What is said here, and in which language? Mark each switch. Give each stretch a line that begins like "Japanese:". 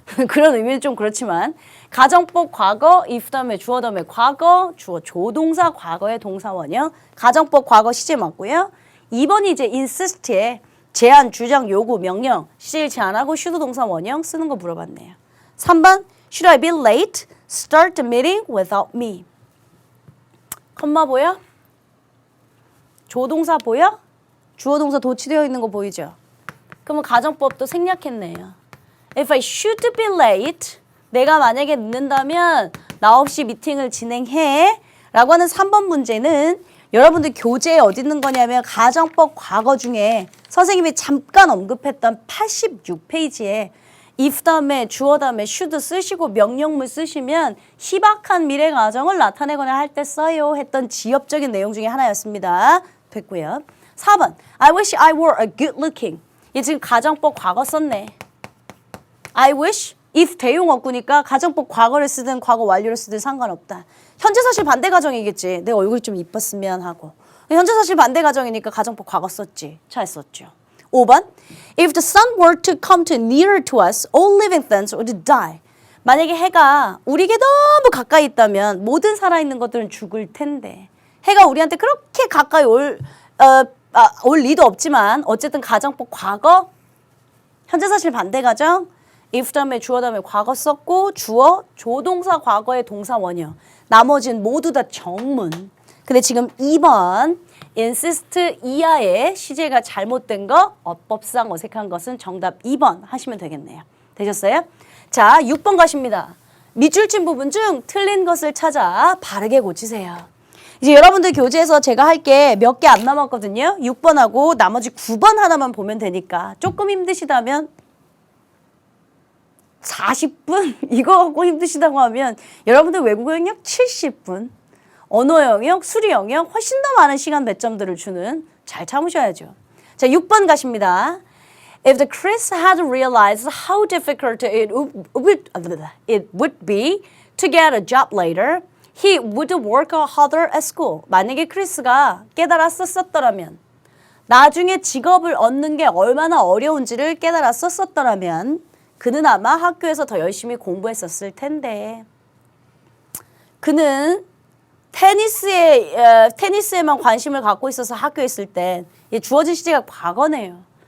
Korean: 그런 의미는 좀 그렇지만 가정법 과거 if 다음에 주어 다음에 과거 주어 조동사 과거의 동사 원형 가정법 과거 시제 맞고요. 2번이 이제 insist에 제안, 주장, 요구, 명령 시제를 제안하고 should 동사 원형 쓰는 거 물어봤네요.
English: 3번 should I be late? Start the meeting without me.
Korean: 컴마 보여? 조동사 보여? 주어 동사 도치되어 있는 거 보이죠? 그러면 가정법도 생략했네요. If I should be late, 내가 만약에 늦는다면 나 없이 미팅을 진행해 라고 하는 3번 문제는 여러분들 교재에 어디 있는 거냐면 가정법 과거 중에 선생님이 잠깐 언급했던 86페이지에 if 다음에 주어 다음에 should 쓰시고 명령문 쓰시면 희박한 미래 가정을 나타내거나 할 때 써요 했던 지엽적인 내용 중에 하나였습니다. 됐고요.
English: 4번 I wish I were a good looking.
Korean: 얘 지금 가정법 과거 썼네. I wish if 대용어구니까 가정법 과거를 쓰든 과거 완료를 쓰든 상관없다. 현재 사실 반대 가정이겠지. 내 얼굴이 좀 이뻤으면 하고. 현재 사실 반대 가정이니까 가정법 과거 썼지. 잘 썼죠.
English: 5번 If the sun were to come too near to us, all living things would die.
Korean: 만약에 해가 우리에게 너무 가까이 있다면 모든 살아있는 것들은 죽을 텐데 해가 우리한테 그렇게 가까이 올 리도 없지만 어쨌든 가정법 과거 현재 사실 반대 가정 if 다음에 주어 다음에 과거 썼고 주어 조동사 과거의 동사 원형 나머지는 모두 다 정문. 근데 지금 2번 insist 이하의 시제가 잘못된 거 어법상 어색한 것은 정답 2번 하시면 되겠네요. 되셨어요? 자 6번 가십니다. 밑줄 친 부분 중 틀린 것을 찾아 바르게 고치세요. 이제 여러분들 교재에서 제가 할 게 몇 개 안 남았거든요. 6번하고 나머지 9번 하나만 보면 되니까 조금 힘드시다면 40분? 이거 갖고 힘드시다고 하면 여러분들 외국어 영역 70분, 언어 영역, 수리 영역 훨씬 더 많은 시간 배점들을 주는 잘 참으셔야죠. 자, 6번 가십니다.
English: If the Chris had realized how difficult it would be to get a job later, he would work harder at school.
Korean: 만약에 크리스가 깨달았었더라면 나중에 직업을 얻는 게 얼마나 어려운지를 깨달았었더라면 그는 아마 학교에서 더 열심히 공부했었을 텐데 그는 테니스에만 관심을 갖고 있어서 학교에 있을 때 주어진 시제가 과거네요.